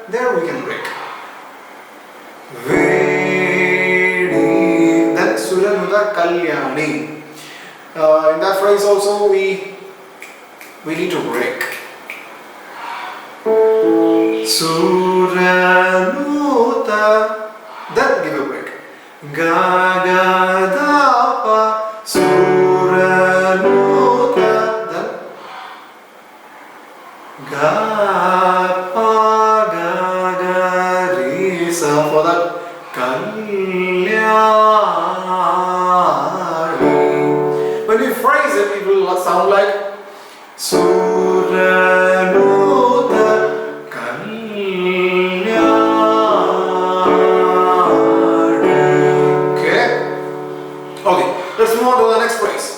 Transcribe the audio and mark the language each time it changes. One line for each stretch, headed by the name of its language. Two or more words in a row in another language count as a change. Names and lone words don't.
English: There we can break. Vedi. Then Suranuda Kalyani. In that phrase also we need to break. Suranuda. Then give a break. Ga ga da pa. Suranuda. Ga pa ga ga re sa, for that Kalyani. When we phrase it, it will sound like Suranuda Kalyani. Okay, let's move on to the next phrase.